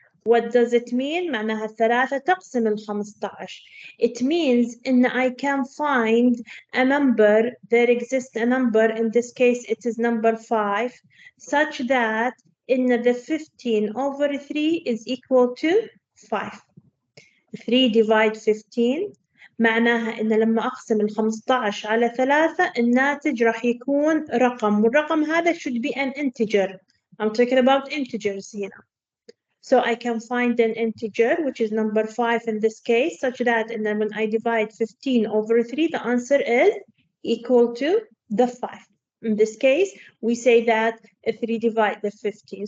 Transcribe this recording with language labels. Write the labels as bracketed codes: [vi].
[en] What does it mean? [ar] معناها 3 تقسم ال 15. [en] It means in I can find a number, there exists a number, in this case it is number 5, such that in the 15 over 3 is equal to 5. 3 divide 15 [ar] معناها إن لما أقسم ال 15 على 3 الناتج راح يكون رقم، والرقم هذا [en] should be an integer. I'm talking about integers here. So I can find an integer, which is number 5 in this case, such that and then when I divide 15 over 3, the answer is equal to the 5. In this case, we say that 3 divide the 15.